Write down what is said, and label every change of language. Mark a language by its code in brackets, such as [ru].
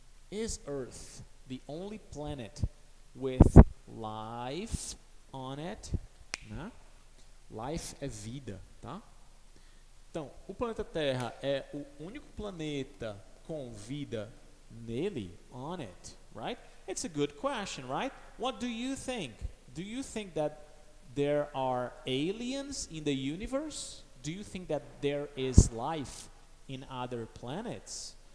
[en] Is Earth the only planet with life on it? [pt] Né? Life é vida, tá? Então, o planeta Terra é o único planeta com vida nele, [en] on it, right? It's a good question, right? What do you think? Do you think that there are aliens in the universe? Do you think that there is life in other planets?